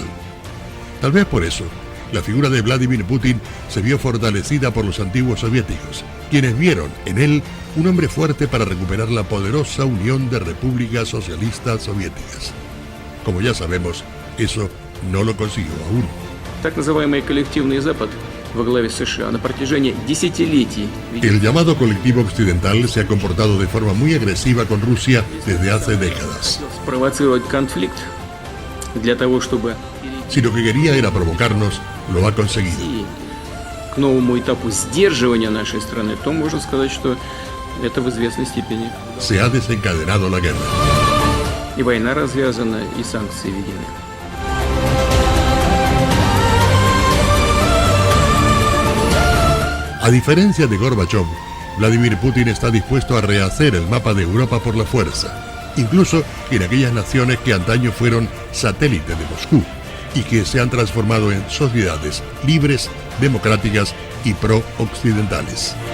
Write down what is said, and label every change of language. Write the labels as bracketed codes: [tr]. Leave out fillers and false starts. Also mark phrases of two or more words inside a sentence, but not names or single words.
[es] Tal vez por eso, la figura de Vladimir Putin se vio fortalecida por los antiguos soviéticos, quienes vieron en él un hombre fuerte para recuperar la poderosa Unión de Repúblicas Socialistas Soviéticas. Como ya sabemos, eso no lo consiguió aún. [ru] Так называемый коллективный Запад во главе США на протяжении десятилетий. [es] El llamado colectivo occidental se ha comportado de forma muy agresiva con Rusia desde hace décadas. [ru] Спровоцировать конфликт для того, чтобы [es] Si lo que quería era provocarnos, lo ha conseguido. [ru] перейти к новому этапу сдерживания нашей страны, то можно сказать, что это в известной степени. [es] Se ha desencadenado la guerra. [ru] И война развязана, и санкции введены. [es] A diferencia de Gorbachev, Vladimir Putin está dispuesto a rehacer el mapa de Europa por la fuerza, incluso en aquellas naciones que antaño fueron satélites de Moscú y que se han transformado en sociedades libres, democráticas y pro-occidentales.